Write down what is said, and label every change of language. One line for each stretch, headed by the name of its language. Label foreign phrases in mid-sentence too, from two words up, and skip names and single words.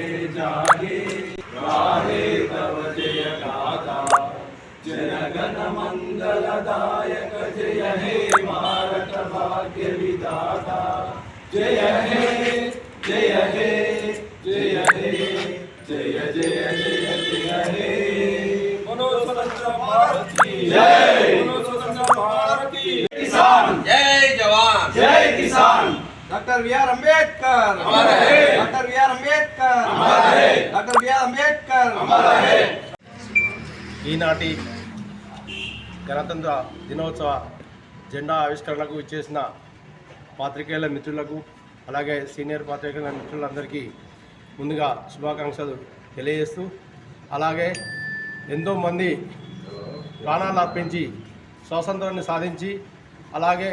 Bangla: জাগে গাহে তব জয় গাথা জয় গণ মঙ্গল দায়ক জয় হে ভারত ভাগ্য বিধাতা জয় হে জয় হে জয় হে জয় জয় জয় জয় হে
Hindi: स्वतंत्र भारत की जय, स्वतंत्र भारत की किसान जय जवान जय किसान। डॉक्टर बी.आर. अंबेडकर अमर है, डॉक्टर बी.आर. अंबेडकर अमर है, डॉक्टर बी.आर. अंबेडकर अमर है।
Telugu: ఈనాటి గణతంత్ర దినోత్సవ జెండా ఆవిష్కరణకు ఇచ్చేసిన పాత్రికేయుల మిత్రులకు అలాగే సీనియర్ పాత్రికేయుల మిత్రులందరికీ ముందుగా శుభాకాంక్షలు తెలియజేస్తూ, అలాగే ఎంతోమంది ప్రాణాలు అర్పించి స్వాతంత్రాన్ని సాధించి అలాగే